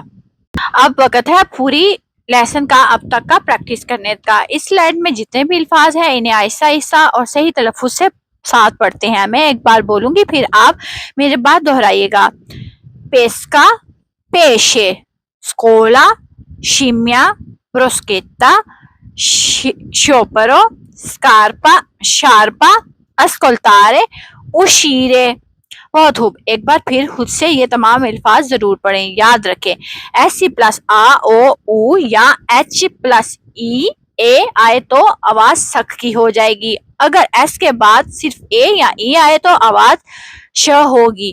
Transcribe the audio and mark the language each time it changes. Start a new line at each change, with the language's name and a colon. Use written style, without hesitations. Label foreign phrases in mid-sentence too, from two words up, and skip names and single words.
Urdu: اب وقت ہے پوری لیسن کا اب تک کا پریکٹس کرنے کا. اس سلائیڈ میں جتنے بھی الفاظ ہیں انہیں آہستہ آہستہ اور صحیح تلفظ سے ساتھ پڑھتے ہیں. میں ایک بار بولوں گی، پھر آپ میرے بعد دہرائیے گا.
Italian: pesca, pesce, scuola, scimmia, bruschetta, sciopero, scarpa, sciarpa, ascoltare, uscire।
Urdu: بہت خوب، ایک بار پھر خود سے یہ تمام الفاظ ضرور پڑھیں. یاد رکھیں، ایس سی پلس آ او او یا ایچ پلس ای اے آئے تو آواز سک کی ہو جائے گی. اگر ایس کے بعد صرف اے یا ای آئے تو آواز ش ہوگی.